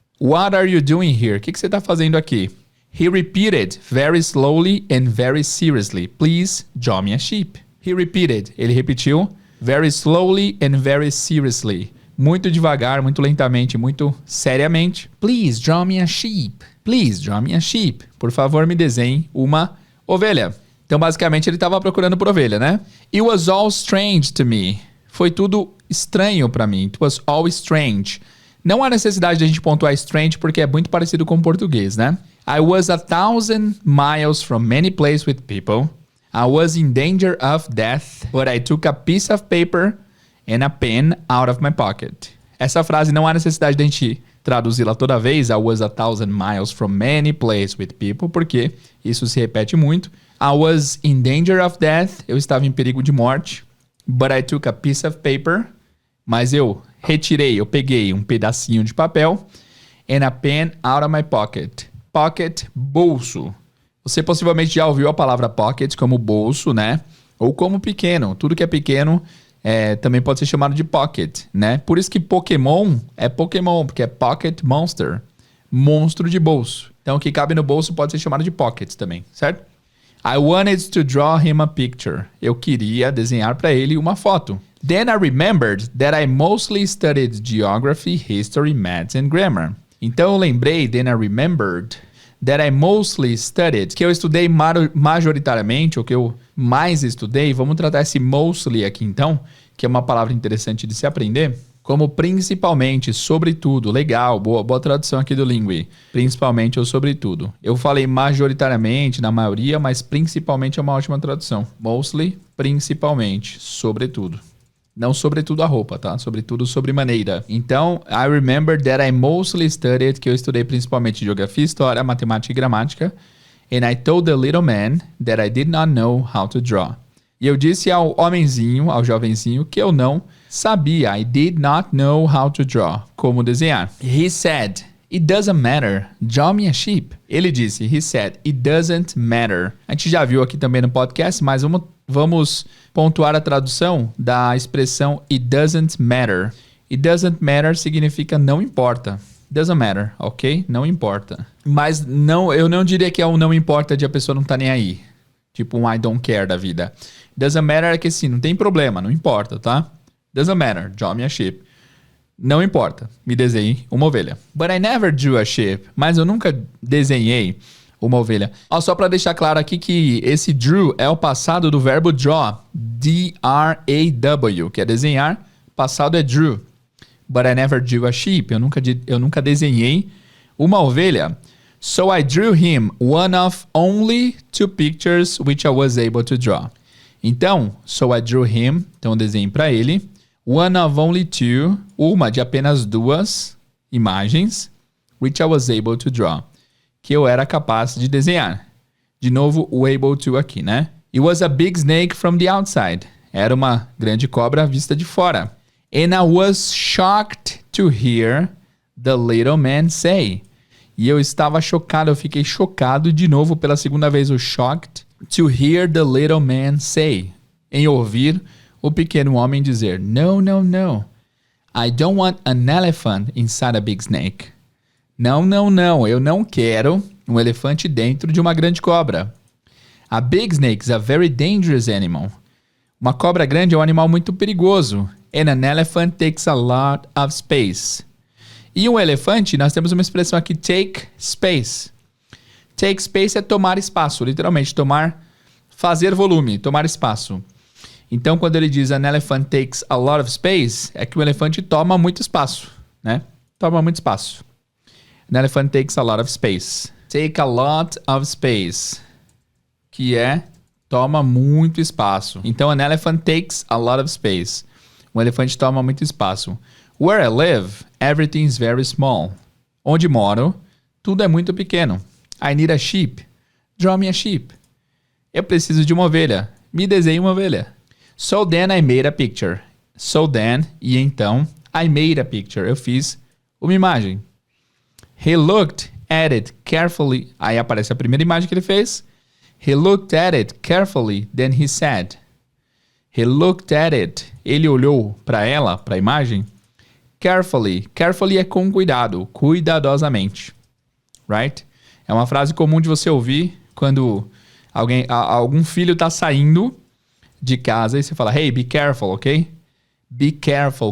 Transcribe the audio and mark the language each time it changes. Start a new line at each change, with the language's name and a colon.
English: What are you doing here?
Portuguese: O que você está fazendo aqui?
English: He repeated very slowly and very seriously, Please draw me a sheep. He repeated,
Portuguese: ele repetiu,
English: very slowly and very seriously.
Portuguese: Muito devagar, muito lentamente, muito seriamente.
English: Please draw me a sheep. Please draw me a sheep.
Portuguese: Por favor, me desenhe uma ovelha. Então, basicamente, ele estava procurando por ovelha, né?
English: It was all strange to me.
Portuguese: Foi tudo estranho para mim.
English: It was all strange.
Portuguese: Não há necessidade de a gente pontuar strange porque é muito parecido com o português, né?
English: I was 1,000 miles from many places with people. I was in danger of death, but I took a piece of paper and a pen out of my pocket.
Portuguese: Essa frase não há necessidade de a gente traduzi-la toda vez.
English: I was 1,000 miles from many places with people,
Portuguese: porque isso se repete muito.
English: I was in danger of death.
Portuguese: Eu estava em perigo de morte.
English: But I took a piece of paper.
Portuguese: Mas eu peguei um pedacinho de papel.
English: And a pen out of my pocket.
Portuguese: Pocket, bolso. Você possivelmente já ouviu a palavra pocket como bolso, né? Ou como pequeno. Tudo que é pequeno também pode ser chamado de pocket, né? Por isso que Pokémon é Pokémon, porque é Pocket Monster. Monstro de bolso. Então, o que cabe no bolso pode ser chamado de pocket também, certo?
English: I wanted to draw him a picture.
Portuguese: Eu queria desenhar para ele uma foto.
English: Then I remembered that I mostly studied geography, history, maths and grammar.
Portuguese: Então, eu lembrei,
English: then I remembered that I mostly studied,
Portuguese: que eu estudei majoritariamente, ou que eu mais estudei. Vamos tratar esse mostly aqui então, que é uma palavra interessante de se aprender, como principalmente, sobretudo. Legal, boa tradução aqui do Lingui. Principalmente ou sobretudo. Eu falei majoritariamente, na maioria, mas principalmente é uma ótima tradução. Mostly, principalmente, sobretudo. Não sobretudo a roupa, tá? Sobretudo sobremaneira. Então,
English: I remember that I mostly studied,
Portuguese: que eu estudei principalmente geografia, história, matemática e gramática.
English: And I told the little man that I did not know how to draw.
Portuguese: E eu disse ao homenzinho, ao jovenzinho, que eu não sabia.
English: I did not know how to draw.
Portuguese: Como desenhar.
English: He said, It doesn't matter. Draw me a sheep.
Portuguese: Ele disse,
English: he said, It doesn't matter.
Portuguese: A gente já viu aqui também no podcast, mas vamos pontuar a tradução da expressão
English: It doesn't matter. It doesn't matter
Portuguese: significa não importa.
English: Doesn't matter,
Portuguese: ok? Não importa. Mas não, eu não diria que é um não importa de a pessoa não tá nem aí. Tipo um
English: I don't care
Portuguese: da vida.
English: Doesn't matter
Portuguese: é que sim, não tem problema, não importa, tá?
English: Doesn't matter, draw me a sheep.
Portuguese: Não importa, me desenhe uma ovelha.
English: But I never drew a sheep.
Portuguese: Mas eu nunca desenhei uma ovelha. Só para deixar claro aqui que esse drew é o passado do verbo draw. D-R-A-W, que é desenhar. Passado é drew.
English: But I never drew a sheep.
Portuguese: Eu nunca desenhei uma ovelha.
English: So I drew him one of only 2 pictures which I was able to draw.
Portuguese: Então,
English: so I drew him,
Portuguese: então eu desenhei para ele,
English: one of only 2,
Portuguese: uma de apenas 2 imagens,
English: which I was able to draw,
Portuguese: que eu era capaz de desenhar. De novo, o able to aqui, né?
English: It was a big snake from the outside.
Portuguese: Era uma grande cobra vista de fora.
English: And I was shocked to hear the little man say.
Portuguese: E eu estava chocado, eu fiquei chocado de novo pela segunda vez, o
English: shocked to hear the little man say.
Portuguese: Em ouvir o pequeno homem dizer, no, no, no.
English: I don't want an elephant inside a big snake.
Portuguese: Não, não, não, eu não quero um elefante dentro de uma grande cobra.
English: A big snake is a very dangerous animal.
Portuguese: Uma cobra grande é um animal muito perigoso.
English: And an elephant takes a lot of space.
Portuguese: E um elefante, nós temos uma expressão aqui, take space. Take space é tomar espaço, literalmente, fazer volume, tomar espaço. Então, quando ele diz
English: an elephant takes a lot of space,
Portuguese: é que o elefante toma muito espaço, né? Toma muito espaço.
English: An elephant takes a lot of space. Take a lot of space,
Portuguese: que é toma muito espaço. Então,
English: an elephant takes a lot of space.
Portuguese: Um elefante toma muito espaço.
English: Where I live, everything is very small.
Portuguese: Onde moro, tudo é muito pequeno.
English: I need a sheep. Draw me a sheep.
Portuguese: Eu preciso de uma ovelha. Me desenhe uma ovelha.
English: So then I made a picture. So then,
Portuguese: e então,
English: I made a picture.
Portuguese: Eu fiz uma imagem.
English: He looked at it carefully.
Portuguese: Aí aparece a primeira imagem que ele fez.
English: He looked at it carefully, then he said. He looked at it.
Portuguese: Ele olhou para ela, para a imagem. Carefully. Carefully é com cuidado, cuidadosamente. Right? É uma frase comum de você ouvir quando algum filho está saindo de casa e você fala,
English: hey, be careful, ok? Be careful.